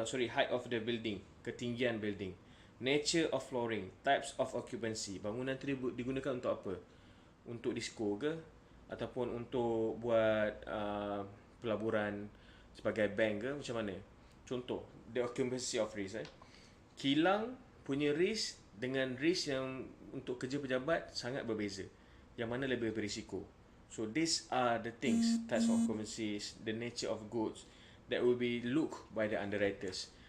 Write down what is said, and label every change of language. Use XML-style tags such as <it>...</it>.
<en>Height of the building, ketinggian building. Nature of flooring, types of occupancy.</en> <ms>Bangunan tu digunakan untuk apa? Untuk disco ke? Ataupun untuk buat pelaburan sebagai bank ke? Macam mana? Contoh,</ms> <en>the occupancy of risk.</en> <ms>Kilang punya risk dengan risk yang untuk kerja pejabat sangat berbeza. Yang mana lebih berisiko?</ms> <en>So these are the things, types of occupancies, the nature of goods that will be looked by the underwriters.</en>